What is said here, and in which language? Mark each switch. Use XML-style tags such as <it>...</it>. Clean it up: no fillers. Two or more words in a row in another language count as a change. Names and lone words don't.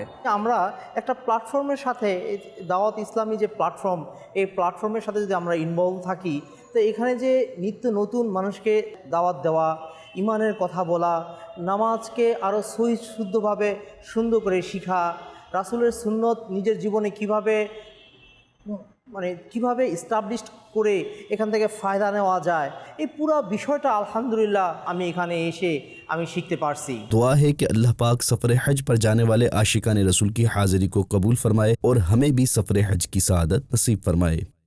<bn>আমরা একটা প্ল্যাটফর্মের সাথে দাওয়াত ইসলামী যে প্ল্যাটফর্ম, এই প্ল্যাটফর্মের সাথে যদি আমরা ইনভলভ থাকি, তো এখানে যে নিত্য নতুন মানুষকে দাওয়াত দেওয়া, ইমানের কথা বলা, নামাজকে আরও সহি শুদ্ধভাবে সুন্দর করে শিখা, রাসূলের সুন্নত নিজের জীবনে কিভাবে ইস্টাবলিশ করে এখান থেকে ফায়দা নেওয়া যায়, এই পুরো বিষয়টা আলহামদুলিল্লাহ আমি এখানে এসে আমি শিখতে পারছি।</bn> <ur>دعا ہے کہ اللہ پاک سفر حج پر جانے والے عاشقان رسول کی حاضری کو قبول فرمائے اور ہمیں بھی سفر حج کی سعادت نصیب فرمائے۔</ur>